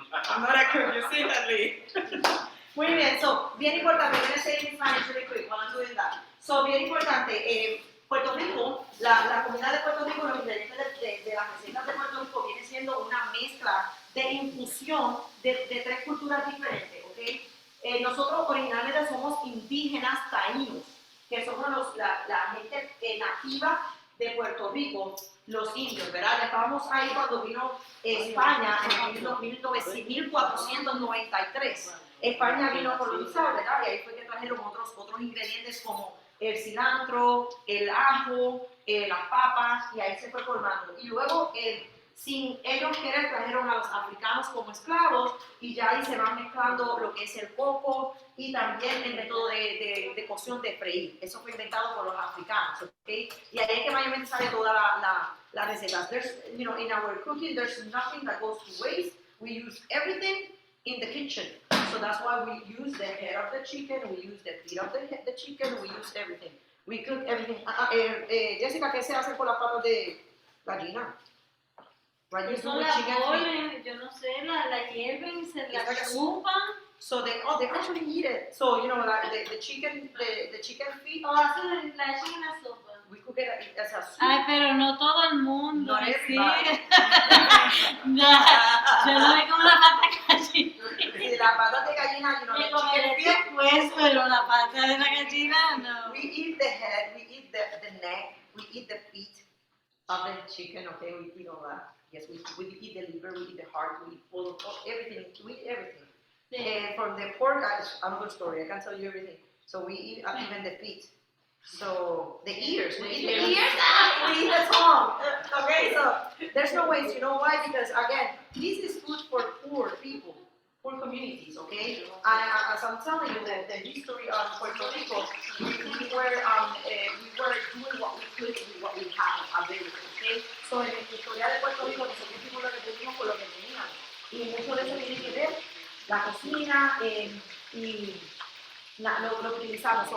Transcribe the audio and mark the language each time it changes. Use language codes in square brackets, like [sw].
[en] I'm not a cook, you see that, Lee. [es] Muy bien, [en] so, [es] bien importante, [en] I'm going to say it in Spanish really quick while I'm doing that. [es] So, bien importante, Puerto Rico, la comida de Puerto Rico, los ingredientes de las recetas de Puerto Rico viene siendo una mezcla de infusión de tres culturas diferentes, ¿ok? Nosotros originalmente somos indígenas taínos, que somos la gente nativa de Puerto Rico, los indios, ¿verdad? Ya estábamos ahí cuando vino España en 1493. España vino a colonizar, ¿verdad? Y ahí fue que trajeron otros ingredientes como el cilantro, el ajo, las papas, y ahí se fue formando. Y luego, sin ellos querer, trajeron a los africanos como esclavos, y ya ahí se van mezclando lo que es el coco y también el método de cocción de freír. Eso fue inventado por los africanos, ¿ok? Y ahí es que mayormente sale toda la receta. [en] In our cooking, there's nothing that goes to waste. We use everything in the kitchen. So that's why we use the head of the chicken, we use the feet of the chicken, we use everything. We cook everything. [es] Jessica, ¿qué se hace con las patas de gallina? Eso la ponen, yo no sé, la hierven, se la chupan. [en] So they actually eat it. So the chicken feet. [es] O hacen la echan en la sopa. [en] We cook it as a soup. [es] Ay, pero no todo el mundo. [en] Not everybody. [es] No, yo no me como la pata de gallina. Sí, las patas de gallina, Me [en] the [es] comeré [en] chicken feet. [es] después, pero la pata de la gallina no. [en] We eat the head, we eat the neck, we eat the feet of the chicken, okay, we eat all that. Yes, we eat the liver, we eat the heart, we eat all everything, we eat everything. And from the pork, another story, I can tell you everything. So we eat even the feet. So the ears, we eat the ears, we eat the tongue. Okay, so there's no waste. You know why? Because again, this is food for poor people, poor communities. Okay, as I'm telling you, the history of Puerto Rico, we were doing what we could with what we had available. [es] Okay, so en la historia de Puerto Rico nosotros hicimos lo que pudimos con lo que teníamos y mucho de eso tiene que ver la cocina y lo que utilizamos.